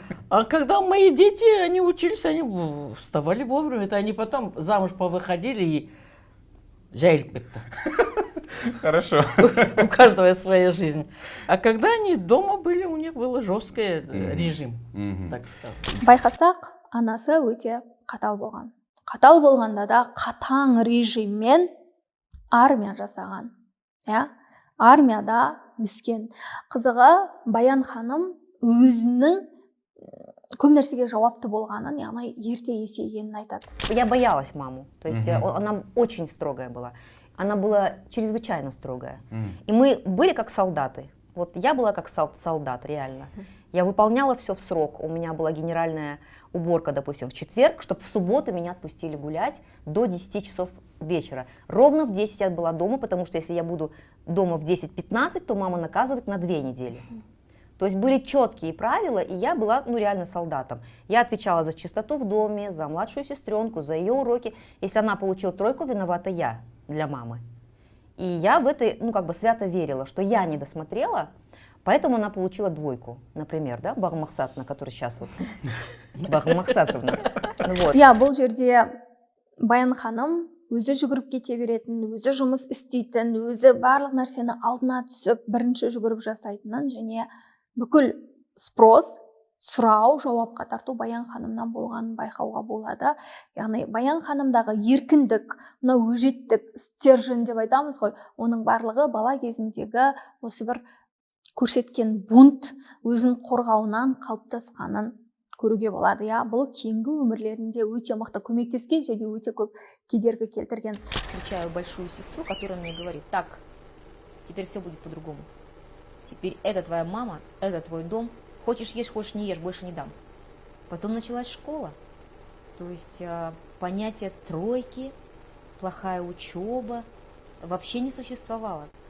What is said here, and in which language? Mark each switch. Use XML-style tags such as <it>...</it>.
<ru>А когда мои дети, они учились, они вставали вовремя. Это они потом замуж повыходили и</ru> <kk>жайлып кетті.</kk> <ru>Хорошо. У каждого своя жизнь. А когда они дома были, у них был жесткий режим, так сказать.</ru> <kk>Байқасақ, анасы өте қатал болған. Қатал болғанда да қатаң режиммен армия жасаған. Армияда өскен. Қызығы Баян ханым өзінің көп нәрсеге жауапты болғанын, яғни ерте есейгенін айтады.</kk> <ru>Я боялась маму, то есть она очень строгая была. Она была чрезвычайно строгая. И мы были как солдаты. Вот я была как солдат, реально. Я выполняла все в срок. У меня была генеральная уборка, допустим, в четверг, чтобы в субботу меня отпустили гулять до 10 часов вечера. Ровно в 10 я была дома, потому что если я буду дома в 10-15, то мама наказывает на 2 недели. То есть были четкие правила, и я была, ну, реально солдатом. Я отвечала за чистоту в доме, за младшую сестренку, за ее уроки. Если она получила 3, виновата я для мамы. И я в это, ну, как бы свято верила, что я не досмотрела, поэтому она получила 2, например, да, Бағым Мақсатовна, который сейчас вот, Бағым Мақсатовна. Вот.</ru> <kk>Бұл жерде Баян ханым өзі жүгіріп кете беретін, өзі жұмыс істейтін, өзі барлық нәрсені алдына түсіп, бірінші жүгіріп жасайтынын, және бүкіл спрос сұрау жауапқа тарту Баян ханымнан болғанын байқауға болады. Яғни Баян ханымдағы еркіндік, мынау өжеттік, стержен деп айтамыз ғой, оның барлығы бала кезіндегі осы бір көрсеткен бунт, өзін қорғауынан қалыптасқанын көруге болады. Бұл кейінгі өмірлерінде өте мықты көмектескен және өте көп кедергі келтірген.</kk> <ru>Встречаю большую сестру, которая мне говорит: так, теперь все будет по-другому. Теперь это твоя мама, это твой дом. Хочешь ешь, хочешь не ешь, больше не дам. Потом началась школа. То есть понятие тройки, плохая учеба вообще не существовало.</ru>